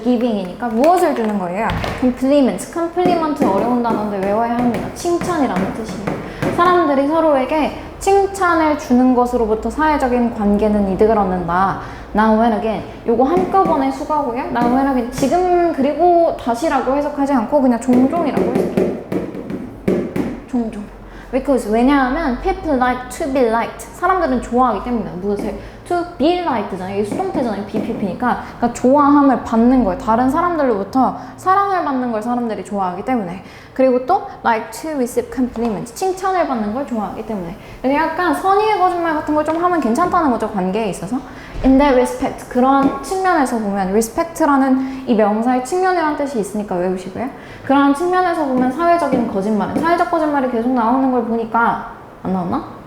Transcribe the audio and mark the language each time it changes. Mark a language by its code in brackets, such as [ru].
[ko] giving이니까 무엇을 주는 거예요? compliment 어려운 단어인데 외워야 합니다. 칭찬이라는 뜻이에요. 사람들이 서로에게 칭찬을 주는 것으로부터 사회적인 관계는 이득을 얻는다. [en] Now and again. [ko] 요거 한꺼번에 수거하고요. [en] Now and again. [ko] 지금 그리고 다시라고 해석하지 않고 그냥 종종이라고 해석해요. 종종. [en] Because [ko] 왜냐하면 [en] people like to be liked. [ko] 사람들은 좋아하기 때문에 무엇을 [en] to be liked [ko] 잖아요. 이게 수동태잖아요. BPP니까 그러니까 좋아함을 받는 거예요. 다른 사람들로부터 사랑을 받는 걸 사람들이 좋아하기 때문에. 그리고 또 [en] like to receive compliments. [ko] 칭찬을 받는 걸 좋아하기 때문에. 그래서 약간 선의의 거짓말 같은 걸 좀 하면 괜찮다는 거죠. 관계에 있어서. [en] In that respect. [ko] 그런 측면에서 보면 respect라는 이 명사의 측면이라는 뜻이 있으니까 외우시고요. 그런 측면에서 보면 사회적인 거짓말은 사회적 거짓말이 계속 나오는 걸 보니까 안 나왔나?